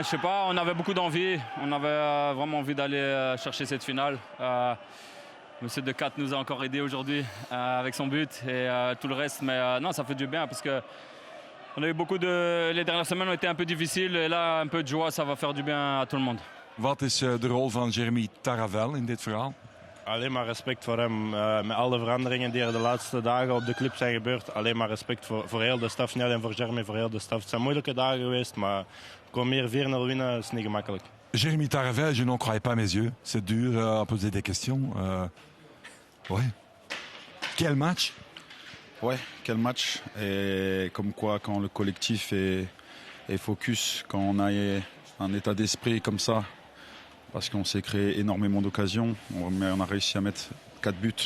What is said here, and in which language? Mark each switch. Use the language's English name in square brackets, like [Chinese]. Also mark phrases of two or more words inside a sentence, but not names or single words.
[French] Je sais pas, on avait beaucoup d'envie. On avait vraiment envie d'aller chercher cette finale. Monsieur Decat nous a encore aidé aujourd'hui avec son but et tout le reste. Mais non, ça fait du bien parce que On a eu les dernières semaines ont été un peu difficiles et là un peu de joie, ça va faire du bien à tout le monde. [Dutch] Wat is de rol van Jeremy Taravel in dit verhaal? Alleen maar respect voor hem. Met alle veranderingen die er de laatste dagen op de club zijn gebeurd. Alleen maar respect voor heel de staf. Niet alleen voor Jeremy, voor heel de staf. Het zijn moeilijke dagen geweest, maar gewoon meer 4-0 winnen is niet gemakkelijk. [French] Jeremy Taravel, je n'en croyais pas mes yeux. C'est dur à poser des questions. Ouais. Quel match? Ouais, quel match. Et comme quoi, quand le collectif est focus, quand on a un état d'esprit comme ça, parce qu'on s'est créé énormément d'occasions, on a réussi à mettre 4 buts.